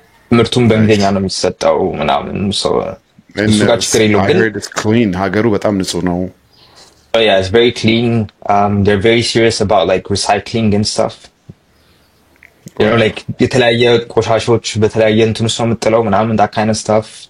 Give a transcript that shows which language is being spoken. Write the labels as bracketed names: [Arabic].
[Amharic] ትምህርቱም በእንግሊዘኛ ነው የሚሰጠው ምናምን so እሱ ጋር ችግር የለውም። ግን [English] it's clean [Amharic] ሀገሩ በጣም ንጹህ ነው። [English] it's very clean. They're very serious about like recycling and stuff. [Amharic] like የተለያየ ቆሻሾች በተለያየ እንትን ውስጥ የምጥለው ምናምን [English] that kind of stuff.